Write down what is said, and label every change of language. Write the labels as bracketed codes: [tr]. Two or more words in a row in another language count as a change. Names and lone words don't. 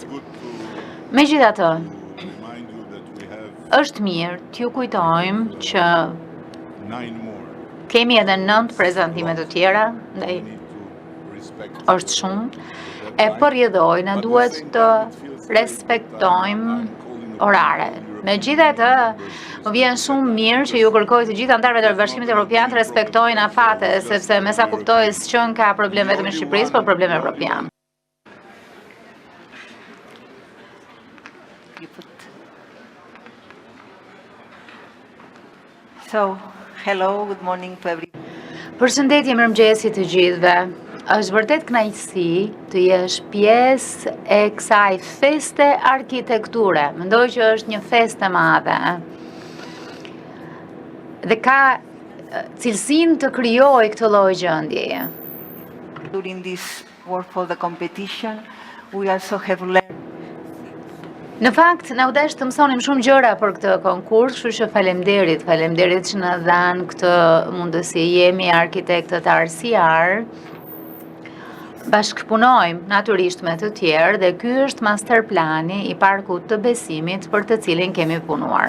[sq] Megjithatë, është mirë t'ju kujtojmë që kemi edhe 9 prezantime të tjera, ndaj është shumë, e përjedhoj na duhet të respektojmë orare. Megjithatë, më vjen shumë mirë që ju kërkoj të gjithë anëtarëve të Bashkimit Evropian të respektojnë afate, sepse me sa kuptoj s'qën ka problem vetëm në Shqipërisë, por problem evropian. [en] So, hello, good morning to everyone. [sq] Përshëndetje, mirëmëngjesi të gjithëve. Është vërtet kënaqësi të jesh pjesë e kësaj feste arkitekture. Mendoj që është një festë e madhe. Dhe ka cilësinë të krijojë këtë lloj gjendjeje. [en] During this work for the competition, we also have learned. [sq] Në fakt, na u desh të mësonim shumë gjëra për këtë konkurs, kështu që faleminderit që na dhanë këtë mundësi. Jemi arkitektët RCR. Bashkëpunojmë natyrisht me të tjerë dhe ky është master plani i parkut të Besimit për të cilin kemi punuar.